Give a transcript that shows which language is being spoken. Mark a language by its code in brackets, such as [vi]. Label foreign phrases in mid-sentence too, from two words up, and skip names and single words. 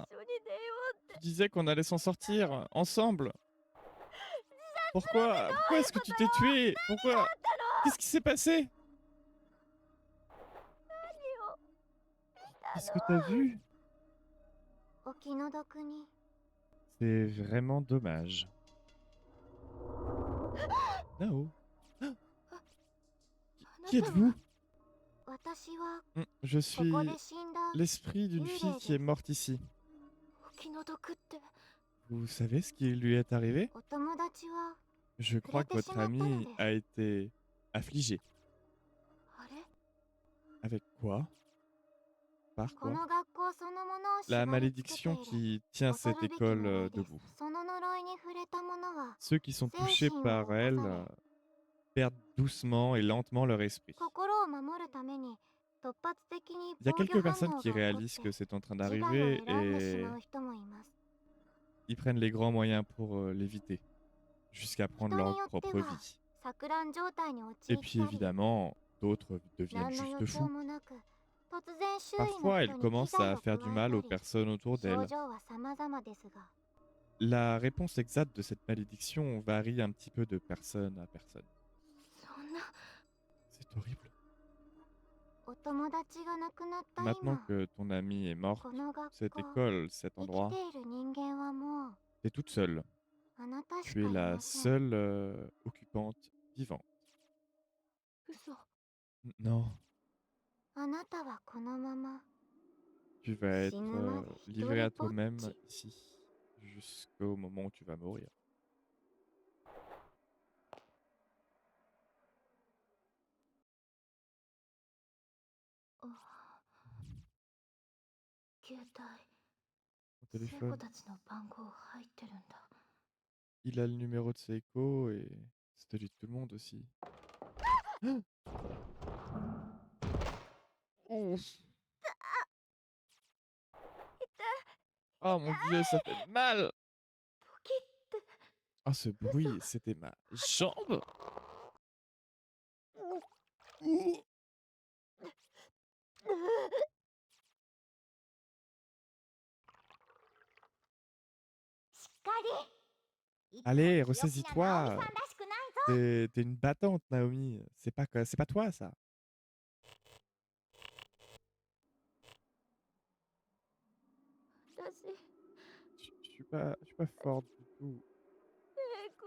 [ja] 一緒に出ようって [fr] Tu disais qu'on allait s'en sortir, ensemble. Pourquoi? Pourquoi est-ce que tu t'es tué? Pourquoi? Qu'est-ce qui s'est passé? Qu'est-ce que t'as vu? [ja] お気の毒に [fr] C'est vraiment dommage. Nao? [ja] あ [fr] Qui [ja] なたは [fr] êtes-vous? [ja] 私は [fr] Je [ja] こ [fr] suis [ja] こで死んだ [fr] l'esprit d'une fille qui est morte ici. [ja] お気の毒って [fr] Vous savez ce qui lui est arrivé? [ja] お友達は [fr] Je crois que votre ami a été affligé. [ja] あれ [fr] Avec quoi? Par [ja] こ [fr] quoi? [ja] の学校そのものを [fr] La [ja] 縛り付けてい [fr] malédiction [ja] る [fr] qui tient [ja] 恐 [fr] cette [ja] るべき呪 [fr] école [ja] いです [fr] debout. [ja] その呪いに触れた者は [fr] Ceux qui sont [ja] 精 [fr] touchés [ja] 神を [fr] par [ja] 侵 [fr] elle [ja] され [fr] perdent doucement et lentement leur esprit. [ja] 心を守るために突発的に [fr] Il y a [ja] 防御 [fr] quelques [ja] 反 [fr] personnes [ja] 応 [fr] qui [ja] が起こっ [fr] réalisent [ja] て [fr] que c'est en train [ja] 自害を [fr] d'arriver [ja] 選んでし [fr] et [ja] まう人もいます [fr] ils prennent les grands moyens pour l'éviter, jusqu'à prendre [ja] 人 [fr] leur [ja] によって [fr] propre [ja] は [fr] vie. [ja] 錯乱状態に陥 [fr] Et [ja] っ [fr] puis [ja] たり [fr] évidemment, d'autres deviennent [ja] 何の [fr] juste [ja] 予兆 [fr] fous. [ja] もなく突然周囲の [fr] Parfois, [ja] 人 [fr] elles [ja] に危 [fr] commencent [ja] 害 [fr] à [ja] を加 [fr] faire du [ja] え [fr] mal [ja] た [fr] aux [ja] り [fr] personnes autour [ja] 症 [fr] d'elles. [ja] 状は様々ですが [fr] La réponse exacte de cette malédiction varie un petit peu de personne à personne. [ja] そんな [fr] C'est horrible. [ja] お友達が亡くなった [fr] Maintenant [ja] 今 [fr] que ton ami est mort, [ja] この学 [fr] cette [ja] 校 [fr] école, cet [ja] 生き [fr] endroit, [ja] ている人間はもう [fr] t'es toute seule. [ja] あなたし [fr] Tu [ja] か [fr] es [ja] い [fr] la [ja] ません [fr] seule occupante vivante. [ja] 嘘 [fr] Non, [ja] あなたはこのまま [fr] tu vas être [ja] 死ぬまで一 [fr] livré à [ja] 人ぼっ [fr] toi-même [ja] ち [fr] ici, jusqu'au moment où tu vas mourir. [ja] 携帯 [fr] Au [ja] 聖子 [fr] téléphone, [ja] たちの番号入ってるんだ [fr] il a le numéro de Seiko et c'est celui de tout le monde aussi. Oh, oh mon Dieu, ça fait mal! [ja] ポキって [fr] Oh, ce bruit, c'était ma jambe! [ja] しっかり [fr] Allez, ressaisis-toi! T'es une battante, Naomi. C'est pas toi, ça. Je suis pas forte du tout. [ja] エコ